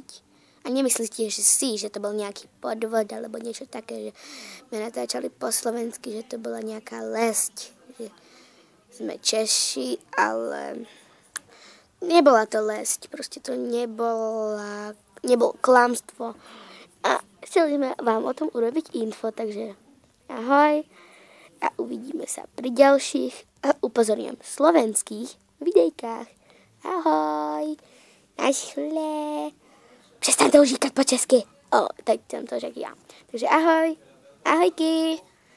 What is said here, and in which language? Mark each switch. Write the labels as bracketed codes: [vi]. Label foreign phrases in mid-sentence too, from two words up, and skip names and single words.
[sk] A nemyslíte, že to bol nejaký podvod, alebo niečo také, že sme natáčali po slovensky, že to bola nejaká lesť, že sme Češi, ale nebola to lesť, proste to nebolo klamstvo. A chceli sme vám o tom urobiť info, takže ahoj a uvidíme sa pri ďalších a upozorňujem slovenských videjkách. Ahoj, naschle. [cs] Přestaňte už říkat po česky. Teď jsem to řekl já. Takže ahoj, ahojky.